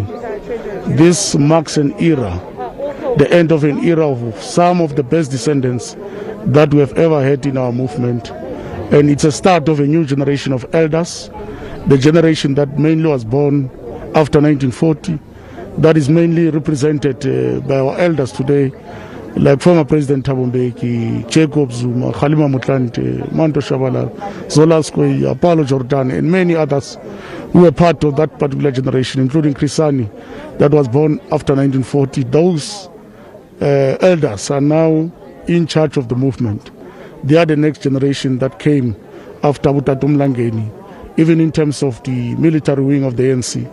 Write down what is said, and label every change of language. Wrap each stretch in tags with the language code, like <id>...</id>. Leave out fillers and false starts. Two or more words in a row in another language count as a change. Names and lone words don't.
<en>This marks an era, the end of an era of some of the best descendants that we have ever had in our movement. And it's a start of a new generation of elders, the generation that mainly was born after 1940, that is mainly represented by our elders today, like former President Thabo Mbeki, Jacob Zuma, Kgalema Motlanthe, Manto Shabalala, Zola Skweyi, Apollo Jordan, and many others who were part of that particular generation, including Krisani, that was born after 1940. Those elders are now in charge of the movement. They are the next generation that came after Utatu Mlangeni, even in terms of the military wing of the ANC.</en>